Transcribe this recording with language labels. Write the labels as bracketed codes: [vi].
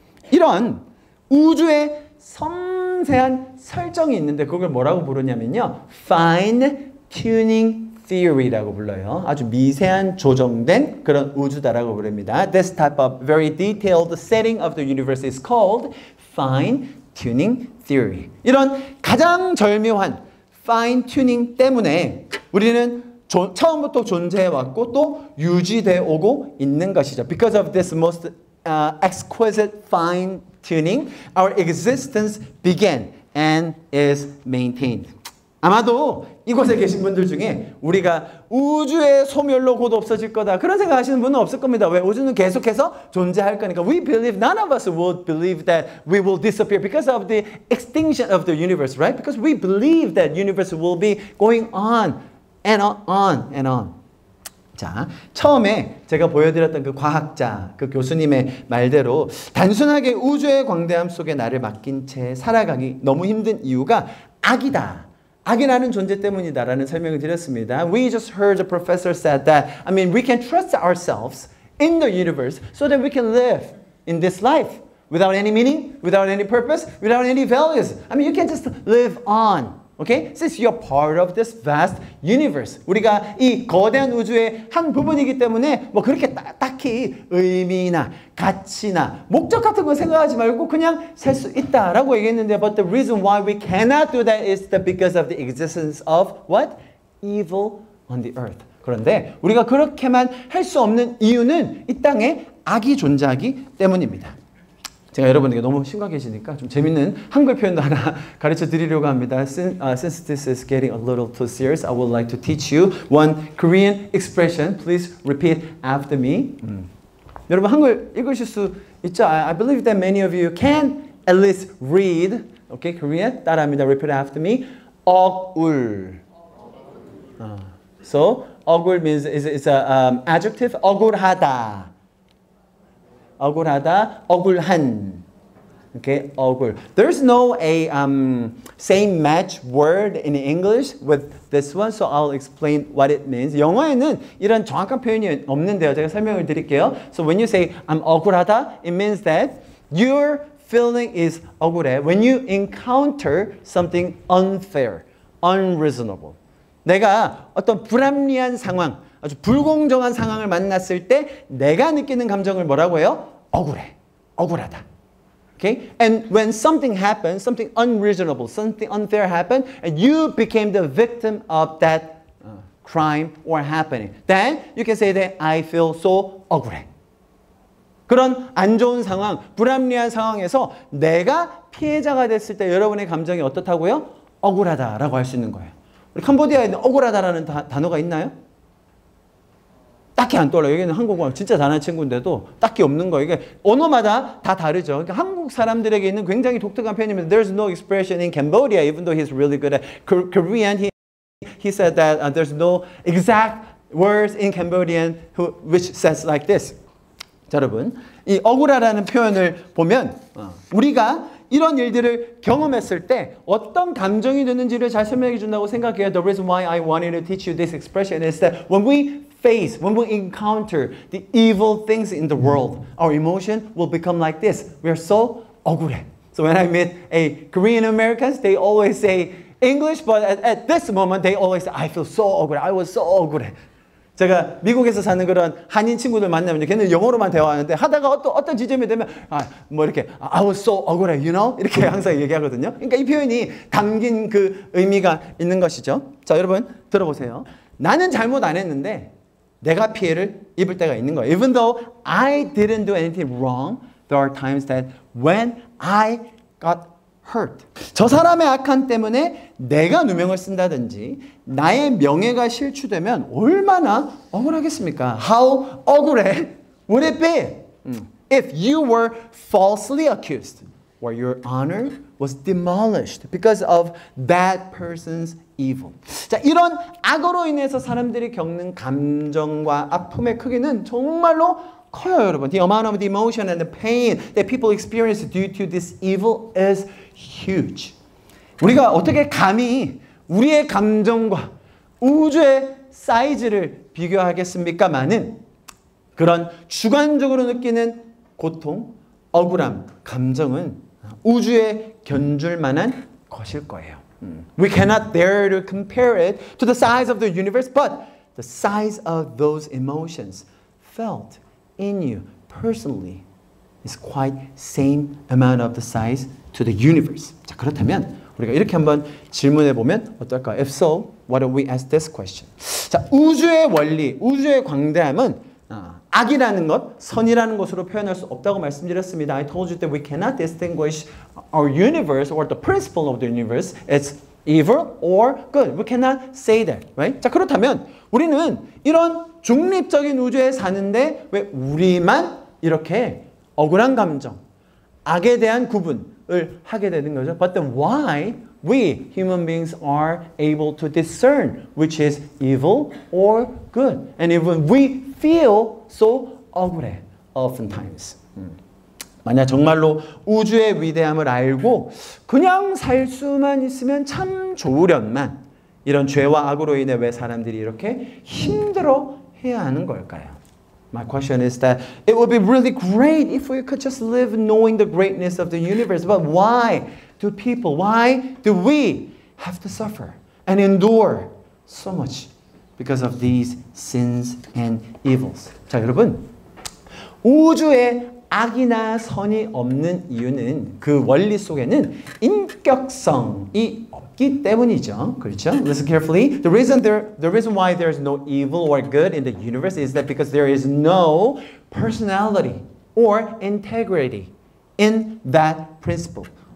[ko] 이런 우주의 섬세한 설정이 있는데 그걸 뭐라고 부르냐면요. Fine tuning theory라고 불러요. 아주 미세한 조정된 그런 우주다라고 부릅니다. [en] This type of very detailed setting of the universe is called fine tuning theory. [ko] 이런 가장 절묘한 fine tuning 때문에 우리는 처음부터 존재해왔고 또 유지되어 오고 있는 것이죠. [en] Because of this most exquisite fine tuning, our existence began and is maintained. [ko] 아마도 이곳에 계신 분들 중에 우리가 우주의 소멸로 곧 없어질 거다 그런 생각하시는 분은 없을 겁니다. 왜? 우주는 계속해서 존재할 거니까. [en] We believe, none of us would believe that we will disappear because of the extinction of the universe, right? Because we believe that universe will be going on and on and on. [ko] 자, 처음에 제가 보여드렸던 그 과학자, 그 교수님의 말대로 단순하게 우주의 광대함 속에 나를 맡긴 채 살아가기 너무 힘든 이유가 악이다. 악이라는 존재 때문이다라는 설명을 드렸습니다. [en] We just heard the professor said that, I mean, we can trust ourselves in the universe so that we can live in this life without any meaning, without any purpose, without any values. I mean, you can just live on. Okay? Since you're part of this vast universe. [ko] 우리가 이 거대한 우주의 한 부분이기 때문에 뭐 그렇게 딱히 의미나 가치나 목적 같은 거 생각하지 말고 그냥 살 수 있다라고 얘기했는데 [en] but the reason why we cannot do that is because of the existence of what? Evil on the earth. [ko] 그런데 우리가 그렇게만 할 수 없는 이유는 이 땅에 악이 존재하기 때문입니다. 제가 여러분에게 너무 심각해지니까 좀 재밌는 한글 표현도 하나 가르쳐 드리려고 합니다. [en] Since this is getting a little too serious, I would like to teach you one Korean expression. Please repeat after me. [ko] 여러분 한글 읽으실 수 있죠? [en] I believe that many of you can at least read. Okay, Korean. [ko] 따라합니다. [en] Repeat after me. 억울. So, 억울 means it's a adjective. 억울하다. 억울하다, 억울한. Okay, 억울. There's no same match word in English with this one, so I'll explain what it means. [ko] 영어에는 이런 정확한 표현이 없는데요. 제가 설명을 드릴게요. [en] So when you say I'm 억울하다, it means that your feeling is 억울해 when you encounter something unfair, unreasonable. [ko] 내가 어떤 불합리한 상황, 아주 불공정한 상황을 만났을 때 내가 느끼는 감정을 뭐라고 해요? 억울해, 억울하다. Okay? [en] And when something happens, something unreasonable, something unfair happened, and you became the victim of that crime or happening, then you can say that I feel so 억울해. [ko] 그런 안 좋은 상황, 불합리한 상황에서 내가 피해자가 됐을 때 여러분의 감정이 어떻다고요? 억울하다라고 할 수 있는 거예요. 우리 캄보디아에는 억울하다라는 단어가 있나요? 딱히 안 떠올라요. 여기는 한국어 진짜 잘하는 친구인데도 딱히 없는 거예요. 이게 언어마다 다 다르죠. 그러니까 한국 사람들에게 있는 굉장히 독특한 표현입니다. [en] There's no expression in Cambodia, even though he's really good at Korean. He said that there's no exact words in Cambodian which says like this. [ko] 자, 여러분, 이 억울하다는 표현을 보면 우리가 이런 일들을 경험했을 때 어떤 감정이 드는지를 잘 설명해 준다고 생각해요. [en] The reason why I wanted to teach you this expression is that when we encounter the evil things in the world, our emotion will become like this. We are so 억울해. So when I meet a Korean Americans, they always say English, but at this moment, they always say, I feel so 억울해. I was so 억울해. [ko] 제가 미국에서 사는 그런 한인 친구들 만나면 걔는 영어로만 대화하는데 하다가 어떤 지점이 되면 뭐 이렇게 [en] I was so 억울해, you know? [ko] 이렇게 항상 얘기하거든요. 그러니까 이 표현이 담긴 그 의미가 있는 것이죠. 자, 여러분 들어보세요. 나는 잘못 안 했는데 내가 피해를 입을 때가 있는 거예요. [en] Even though I didn't do anything wrong, there are times that when I got hurt. [ko] 저 사람의 악한 때문에 내가 누명을 쓴다든지 나의 명예가 실추되면 얼마나 억울하겠습니까? [en] How 억울해 would it be if you were falsely accused or your honor was demolished because of that person's evil. [ko] 자, 이런 악으로 인해서 사람들이 겪는 감정과 아픔의 크기는 정말로 커요, 여러분. [en] The amount of the emotion and the pain that people experience due to this evil is huge. [ko] 우리가 어떻게 감히 우리의 감정과 우주의 사이즈를 비교하겠습니까마는 그런 주관적으로 느끼는 고통, 억울함, 감정은 우주에 견줄 만한 것일 거예요. [en] We cannot dare to compare it to the size of the universe, but the size of those emotions felt in you personally is quite same amount of the size to the universe. [ko] 자, 그렇다면 우리가 이렇게 한번 질문해 보면 어떨까? [en] If so, why don't we ask this question? [ko] 자, 우주의 원리, 우주의 광대함은 악이라는 것, 선이라는 것으로 표현할 수 없다고 말씀드렸습니다. [en] I told you that we cannot distinguish our universe or the principle of the universe as evil or good. We cannot say that, right? [ko] 자, 그렇다면 우리는 이런 중립적인 우주에 사는데 왜 우리만 이렇게 억울한 감정, 악에 대한 구분을 하게 되는 거죠? [en] But then why we human beings are able to discern which is evil or good? And even we feel so 억울해 oftentimes. [ko] 만약 정말로 우주의 위대함을 알고 그냥 살 수만 있으면 참 좋으련만 이런 죄와 악으로 인해 왜 사람들이 이렇게 힘들어 해야 하는 걸까요? [en] My question is that it would be really great if we could just live knowing the greatness of the universe. But why do we have to suffer and endure so much because of these sins and evils? [ko] 자, 여러분, 우주에 악이나 선이 없는 이유는 그 원리 속에는 인격성이 없기 때문이죠. 그렇죠? [en] Listen carefully. The reason why there is no evil or good in the universe is that because there is no personality or integrity in that principle.